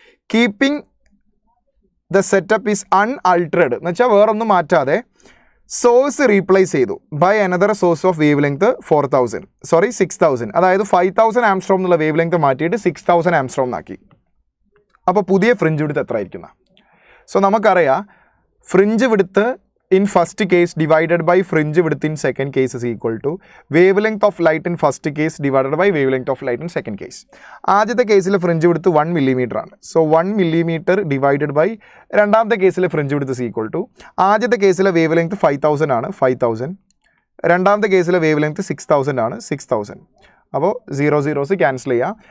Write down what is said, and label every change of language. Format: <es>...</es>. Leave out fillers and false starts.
<en>Keeping the setup is unaltered</en> <ml>എന്ന് വെച്ചാൽ വേറൊന്നും മാറ്റാതെ സോഴ്സ് റീപ്ലേസ് ചെയ്തു</ml> <en>by another source of wavelength 6000,</en> <ml>അതായത് 5000 ആംസ്ട്രോം എന്നുള്ള വേവ് ലെങ്ത് മാറ്റിയിട്ട് 6000 ആംസ്ട്രോം ആക്കി. അപ്പോൾ പുതിയ ഫ്രിഞ്ച് വിഡ്ത്ത് എത്ര ആയിരിക്കുന്ന? സോ നമുക്കറിയാം</ml> <en>Fringe width in first case divided by fringe width in second case is equal to wavelength of light in first case divided by wavelength of light in second case.</en> <ml>ആദ്യത്തെ കേസിലെ fringe width 1 millimeter ആണ്. So</ml> <en>1 millimeter divided by</en> <ml>രണ്ടാമത്തെ കേസിലെ fringe width is equal to ആദ്യത്തെ കേസിലെ wave length 5000 ആണ്, 5000. രണ്ടാമത്തെ കേസിലെ വേവ് ലെങ്ത് 6000 ആണ്, 6000. അപ്പോൾ 0 zeros ക്യാൻസൽ ചെയ്യാം.</ml>